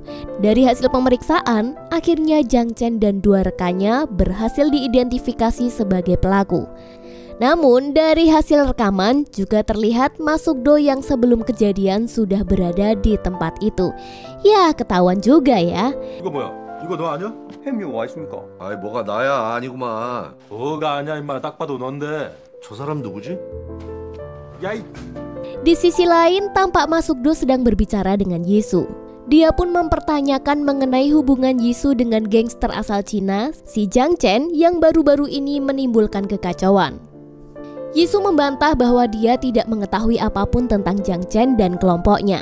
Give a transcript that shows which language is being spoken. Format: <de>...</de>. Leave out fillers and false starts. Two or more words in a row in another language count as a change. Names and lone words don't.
<id>Dari hasil pemeriksaan, akhirnya Jang Chen dan dua rekannya berhasil diidentifikasi sebagai pelaku. Namun dari hasil rekaman juga terlihat Masukdo yang sebelum kejadian sudah berada di tempat itu. Ya, ketahuan juga ya.</id> <ko>이거 뭐야? 이거 너 아니야? 햄이 와 있습니까? 아이 뭐가 나야 아니구만. 뭐가 아니야 임마 딱 봐도 넌데. 저 사람 누구지? 야이</ko> <id>Di sisi lain, tampak Masukdo sedang berbicara dengan Yisu. Dia pun mempertanyakan mengenai hubungan Yisu dengan gangster asal Cina, si Jiang Chen yang baru-baru ini menimbulkan kekacauan. Yisu membantah bahwa dia tidak mengetahui apapun tentang Jiang Chen dan kelompoknya.</id>